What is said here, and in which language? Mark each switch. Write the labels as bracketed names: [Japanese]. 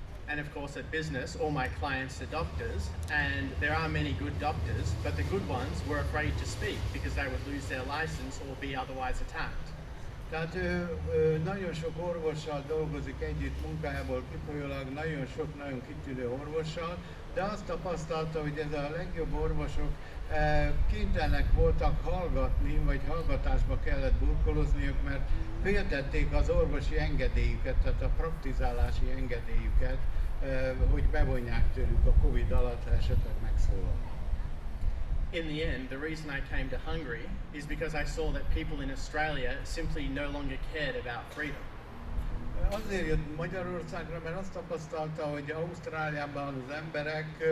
[English] And of course, at business, all my clients are doctors, and there are many good doctors, but the good ones were afraid to speak because they would lose their license or be otherwise attacked. [Hungarian] Tehát nagyon sok orvossal dolgozik együtt munkájából kifolyólag, nagyon sok nagyon kitűnő orvossal, de azt tapasztalta, hogy ez a legjobb orvosok kénytelenek voltak hallgatni, vagy hallgatásba kellett burkolozniuk, mert féltették az orvosi engedélyüket, tehát a praktizálási engedélyüket, hogy bevonják tőlük a Covid alatt, ha esetleg megszólalnak. [English] In the end, the reason I came to Hungary is because I saw that people in Australia simply no longer cared about freedom. [Hungarian] Azért jött Magyarországra, mert azt tapasztalta, hogy Ausztráliában az emberek